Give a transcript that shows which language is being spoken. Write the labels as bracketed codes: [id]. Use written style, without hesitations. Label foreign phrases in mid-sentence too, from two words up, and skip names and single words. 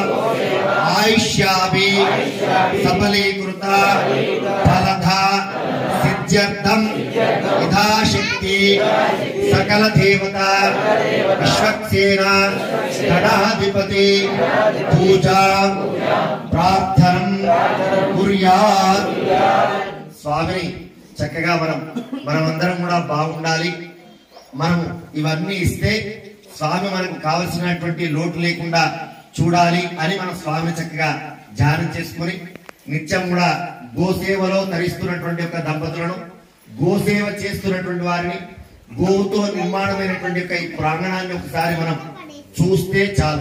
[sa] आयुष्याभि सफलीकृत फलद सिद्ध्यर्थं यथाशक्ति सकल देवता विश्वक्सेन गणाधिपति पूजा प्रार्थनं कुर्यात् [te] స్వామిని చక్కగా మనమందరం కూడా బాగుండాలి. మనం ఇవన్నీ ఇస్తే స్వామి మనకు కావలసినటువంటి లోటు లేకుండా చూడాలి అని మనం స్వామిని చక్కగా ధ్యానం చేసుకుని నిత్యం కూడా గోసేవలో తరిస్తున్నటువంటి ఒక దంపతులను, గోసేవ చేస్తున్నటువంటి వారిని, గోవుతో నిర్మాణమైనటువంటి యొక్క ఈ ప్రాంగణాన్ని ఒకసారి మనం చూస్తే చాలు.